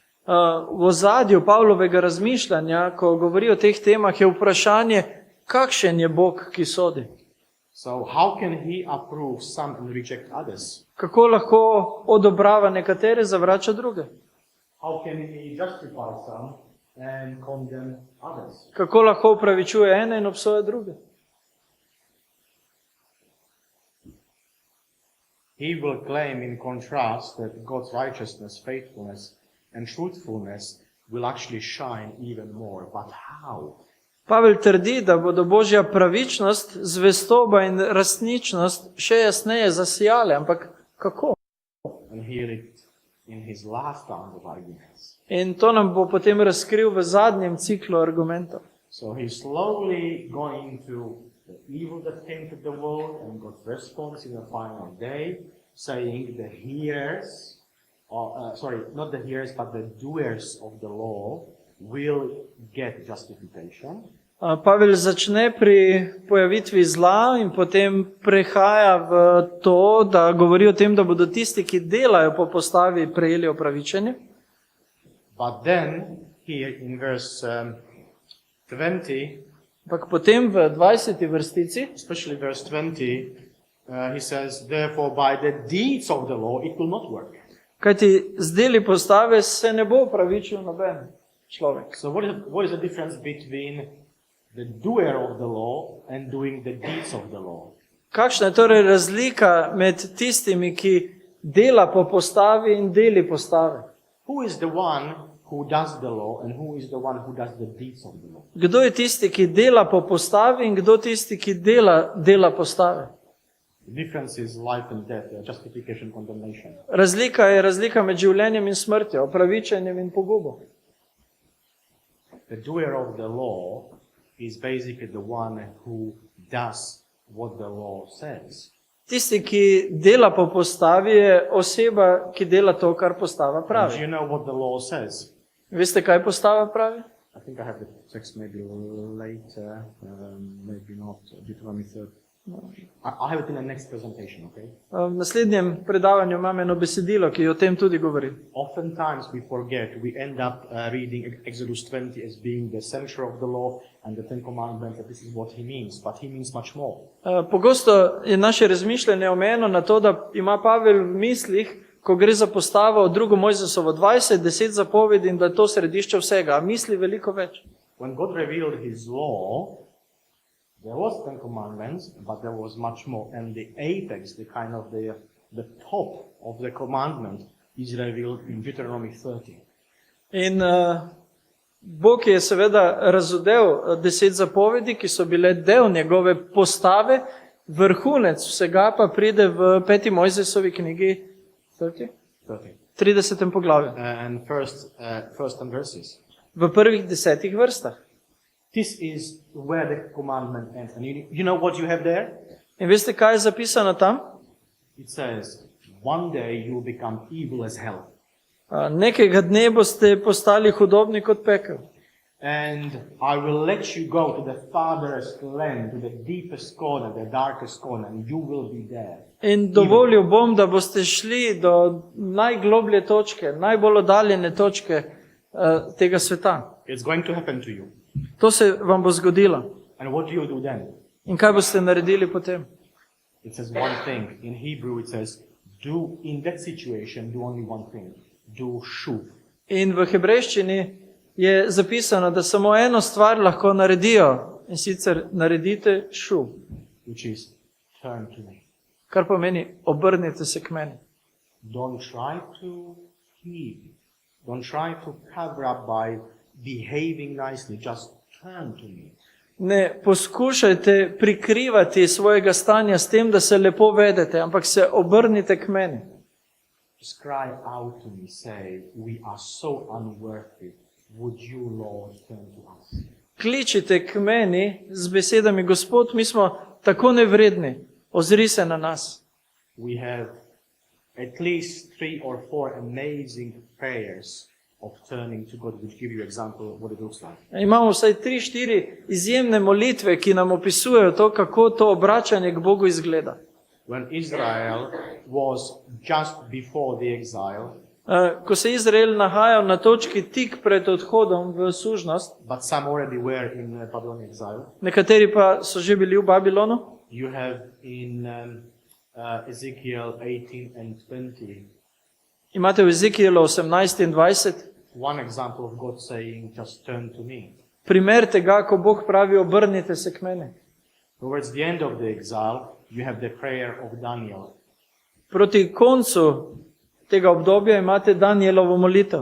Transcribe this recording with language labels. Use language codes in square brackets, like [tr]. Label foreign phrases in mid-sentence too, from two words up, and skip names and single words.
[sl] V ozadju Pavlovega razmišljanja, ko govori o teh temah, je vprašanje, kakšen je Bog, ki sodi. [en] So how can he approve some and reject others? [sl] Kako lahko odobrava nekatere, zavrača druge? [en] How can he justify some and condemn others? [sl] Kako lahko upravičuje ene in obsoja druge? [en] He will claim in contrast that God's righteousness, faithfulness and truthfulness will actually shine even more. But how? [sl] Pavel trdi, da bodo Božja pravičnost, zvestoba in resničnost še jasneje zasijale, ampak kako? [en] And hear it in his last round of arguments. [sl] In to nam bo potem razkril v zadnjem ciklu argumentov. [en] So he's slowly going to the evil that came to the world and God's response in the final day, saying the hearers, not the hearers, but the doers of the law will get justification. [sl] Pavel začne pri pojavitvi zla in potem prehaja v to, da govori o tem, da bodo tisti, ki delajo po postavi, prejeli opravičenje. [en] But then, here in verse 20, [sl] Ampak potem v 20. vrstici, [en] especially verse 20, he says, therefore by the deeds of the law it will not work. [sl] kajti z deli postave se ne bo opravičil noben človek. [en] So what is the difference between the doer of the law and doing the deeds of the law? [sl] Kakšna je torej razlika med tistimi, ki dela po postavi in deli postave? [en] Who is the one who does the law and who is the one who does the deeds of the law? [sl] Kdo je tisti, ki dela po postavi in kdo tisti, ki dela postave? [en] The difference is life and death, justification, condemnation. [sl] Razlika je razlika med življenjem in smrtjo, opravičenjem in pogubo. [en] The doer of the law is basically the one who does what the law says. [sl] Tisti, ki dela po postavi, je oseba, ki dela to, kar postava [en] And [sl] pravi. [en] you know what the law says? [sl] Veste, kaj postava pravi? [en] I think I have the text maybe later, maybe not, Deuteronomy 3. I have it in the next presentation, okay? [sl] V naslednjem predavanju imam eno besedilo, ki o tem tudi govori. [en] Oftentimes we forget, we end up reading Exodus 20 as being the center of the law and the Ten Commandments, that this is what he means, but he means much more. [sl] Pogosto je naše razmišljanje omejeno na to, da ima Pavel v mislih ko gre za postavo 2. Mojzesovo 20, 10 zapovedi in da je to središče vsega, a misli veliko več. [en] When God revealed His law, there was 10 commandments, but there was much more. And the apex, the kind of the top of the commandment is revealed in Deuteronomy 30. [sl] In Bog je seveda razodel 10 zapovedi, ki so bile del njegove postave, vrhunec vsega pa pride v 5. Mojzesovi knjigi 30. poglavju, [en] And first 10 verses. [sl] v prvih 10 vrstah. [en] This is where the commandment ends. And you know what you have there? [sl] In veste, kaj je zapisano tam? [en] It says, one day you will become evil as hell. [sl] Nekega dne boste postali hudobni kot pekel. [en] And I will let you go to the farthest land, to the deepest corner, the darkest corner, and you will be there. [sl] In dovolil bom, da boste šli do najgloblje točke, najbolj oddaljene točke tega sveta. [en] It's going to happen to you. [sl] To se vam bo zgodilo. [en] And what do you do then? [sl] In kaj boste naredili potem? [en] It says one thing. In Hebrew it says, do in that situation, do only one thing. Do shuv. [sl] In v hebrejščini je zapisano, da samo eno stvar lahko naredijo, in sicer naredite šuv, [en] Which is, turn to me. [sl] kar pomeni obrnite se k meni. [en] Don't try to keep. Don't try to cover up by behaving nicely. Just turn to me. [sl] Ne poskušajte prikrivati svojega stanja s tem, da se lepo vedete, ampak se obrnite k meni. [en] Just cry out to me, say, we are so unworthy. Would you, Lord, turn to us? [sl] Kličite k meni z besedami, Gospod, mi smo tako nevredni, ozri se na nas. [en] We have at least 3 or 4 amazing prayers of turning to God, which give you example of what it looks like. [sl] Imamo vsaj 3-4 izjemne molitve, ki nam opisujejo to, kako to obračanje k Bogu izgleda. [en] When Israel was just before the exile, [sl] Ko se Izrael nahajal na točki tik pred odhodom v sužnost, [en] but some already were in Babylonian exile, [sl] nekateri pa so že bili v Babilonu, [en] you have in Ezekiel 18 and 20 [sl] imate v Ezekielu 18 in 20 [en] one example of God saying, just turn to me. [sl] primer tega, ko Bog pravi, obrnite se k meni. [en] Towards the end of the exile, you have the prayer of Daniel. [sl] Proti koncu tega obdobja imate Danielovo molitev.